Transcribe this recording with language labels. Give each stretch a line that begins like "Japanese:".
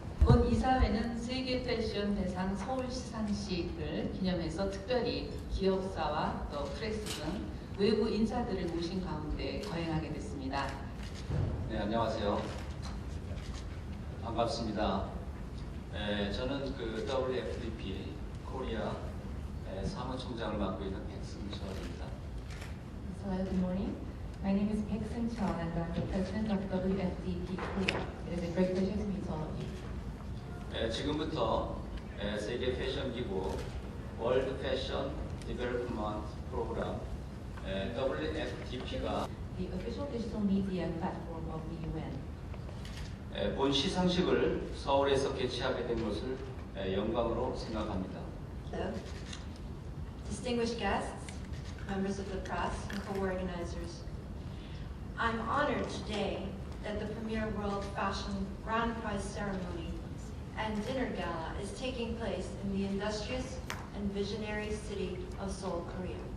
Korean: 이번 이사회는 세계 패션 대상 서울 시상식을 기념해서 특별히 기업사와 또 프레스 등 외부 인사들을 모신 가운데 거행하게 됐습니다. 네, 안녕하세요. 반갑습니다. 저는 그 WFDP 코리아 사무총장을 맡고 있는 백승철입니다.
English: Hello, good morning. My name is Baek Seung-cheon and I'm the president of WFDP Korea. It is a great pleasure to meet all of you.
Korean: 지금부터 세계 패션 기구 월드 패션 디벨롭먼트 프로그램 WFDP가
English: The official digital media platform of the UN.
Korean: 본 시상식을 서울에서 개최하게 된 것을 영광으로 생각합니다.
English: Hello. Distinguished guests, members of the press, and co-organizers. I'm honored today that the premier World Fashion Grand Prize ceremony and dinner gala is taking place in the industrious and visionary city of Seoul, Korea.